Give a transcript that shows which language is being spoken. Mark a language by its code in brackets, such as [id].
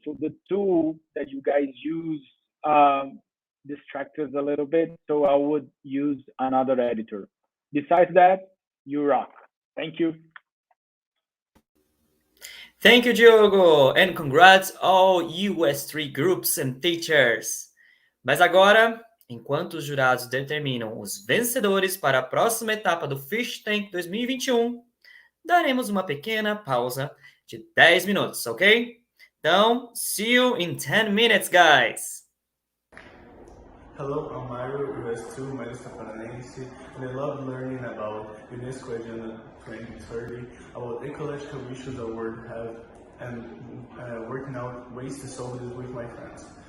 [en] So the tool that you guys use distracts us a little bit. So I would use another editor. Besides that, you rock. Thank you. Thank you, Diogo, and congrats all US3 groups and teachers. [pt] Mas agora, enquanto os jurados determinam os vencedores para a próxima etapa do Fish Tank 2021, daremos uma pequena pausa de 10 minutos, ok? [en] Então, see you in 10 minutes, guys! Hello, I'm Mario, US2, Marista Paranaense, and I love learning about UNESCO Agenda 2030, about ecological issues the world have, and working out ways to solve this with my friends.